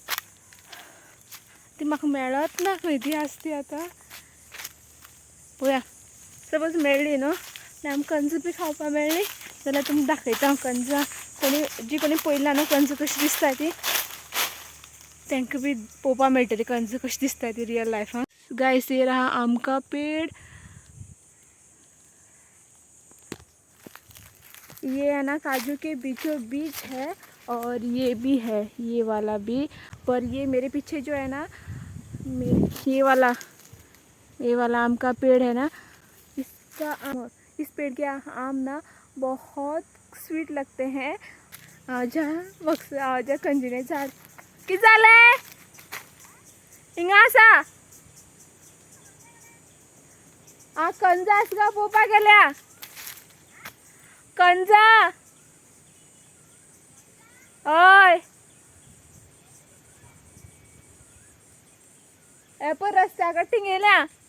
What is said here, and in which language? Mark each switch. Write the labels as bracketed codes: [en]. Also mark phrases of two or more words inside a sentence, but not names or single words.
[kok] ती म्हाका मेळत ना, खंय ती आसा ती आतां पळोवया। सपोज मेळ्ळी न्हू आनी आमकां कंज बी खावपा मेळ्ळी जाल्यार तुमकां दाखयता हांव कंजां। कोणी पळयलां न्हू कंज कशी दिसता ती, तांकां बी पळोवपा मेळटली कंज कशी दिसता ती रियल लायफान। गायस, [hi] ये रहा आम का पेड़। ये है ना काजू के बीचों बीच है, और ये भी है, ये वाला भी। पर ये मेरे पीछे जो है ना, ये वाला आम का पेड़ है ना, इस पेड़ के आम ना बहुत स्वीट लगते हैं। [kok] ज्या कंजिने झाड कितें जालें हिंगा आसा। कंजा आसा काय पळोवपा गेल्या? कंजा हय, हे पळय रस्त्या कडेन थिंगेल्या।